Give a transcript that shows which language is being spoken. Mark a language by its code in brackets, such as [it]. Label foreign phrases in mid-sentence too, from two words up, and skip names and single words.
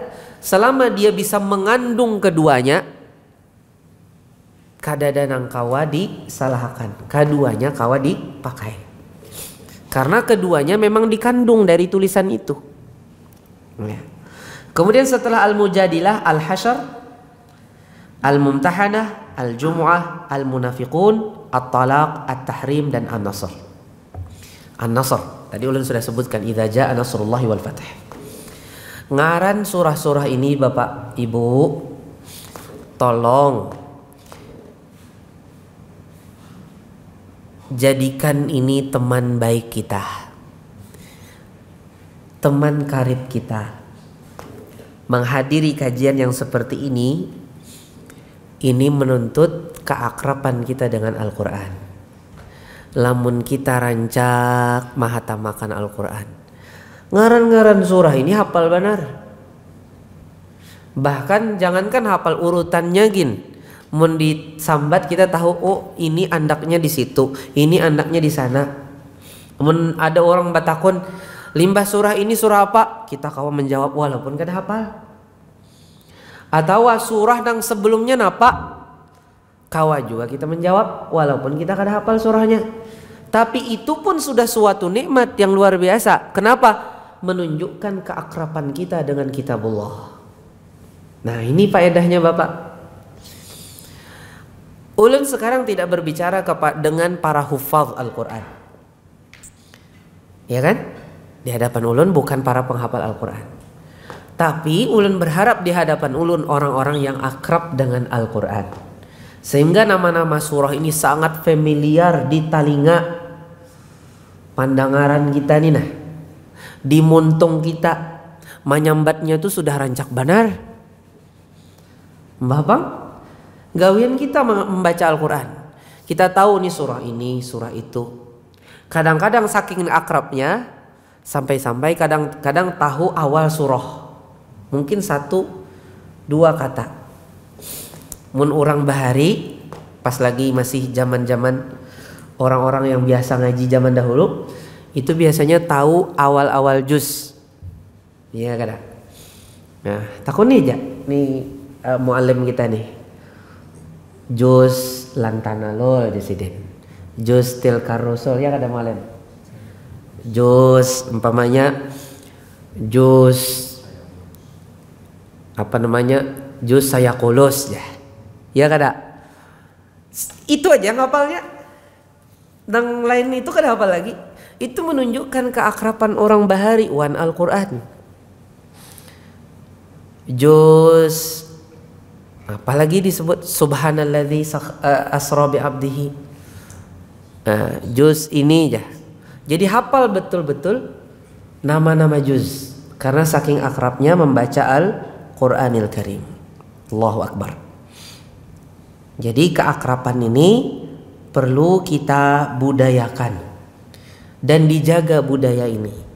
[bjn] Selama dia bisa mengandung keduanya, kadada nang kawa disalahkan, keduanya kawa dipakai. [id] Karena keduanya memang dikandung dari tulisan itu. Kemudian setelah Al-Mujadilah, Al-Hasyr, Al-Mumtahanah, Al-Jumu'ah, Al-Munafiqun, At-Talaq, At-Tahrim dan An-Nasr. An-Nasr tadi ulun sudah sebutkan, [ar] idza jaa nasrullahi wal fath. [id] Ngaran surah-surah ini Bapak Ibu, tolong jadikan ini teman baik kita, teman karib kita. Menghadiri kajian yang seperti ini menuntut keakraban kita dengan Al-Quran. [bjn] Lamun kita rancak mahatamakan Al-Quran, ngaran-ngaran surah ini hafal benar. Bahkan jangankan hafal urutannya gin, mun disambat kita tahu, oh ini andaknya di situ, ini andaknya di sana. Mun ada orang batakun, limbah surah ini surah apa? Kita kawa menjawab walaupun kada hafal. Atau surah yang sebelumnya napa? Kawa juga kita menjawab walaupun kita kada hafal surahnya. [id] Tapi itu pun sudah suatu nikmat yang luar biasa. Kenapa? Menunjukkan keakraban kita dengan kitabullah. Nah, ini faedahnya Bapak. Ulun sekarang tidak berbicara dengan para hufaz Al-Quran, ya kan? Di hadapan ulun bukan para penghafal Al-Quran, tapi ulun berharap di hadapan ulun orang-orang yang akrab dengan Al-Quran, sehingga nama-nama surah ini sangat familiar di telinga pandangaran kita nih, nah [bjn] di muntung kita menyambatnya itu sudah rancak benar. [id] Mbah Bang, gawian kita membaca Al-Quran, kita tahu nih surah ini, surah itu. Kadang-kadang saking akrabnya sampai-sampai kadang-kadang tahu awal surah, mungkin 1-2 kata. Mun orang bahari pas lagi masih zaman-zaman orang-orang yang biasa ngaji zaman dahulu, itu biasanya tahu awal-awal juz. [bjn] Iya kada? [id] Nah, takut nih aja nih muallim kita nih. Juz lantana lol disiden. [bjn] Juz [ar] tilkar rusul [bjn] ya kada muallim. Juz umpamanya juz juz saya kulus ya. Ya kada? Itu aja ngapalnya. Dan lain itu kada hafal lagi. [id] Itu menunjukkan keakraban orang Bahari wan Al-Quran. [ar] Juz, apalagi disebut subhanalladzi asra bi abdihi. [id] Juz ini ya. Jadi hafal betul-betul nama-nama juz karena saking akrabnya membaca Al-Qur'anil Karim. [ar] Allahu Akbar. [id] Jadi keakraban ini perlu kita budayakan dan dijaga budaya ini.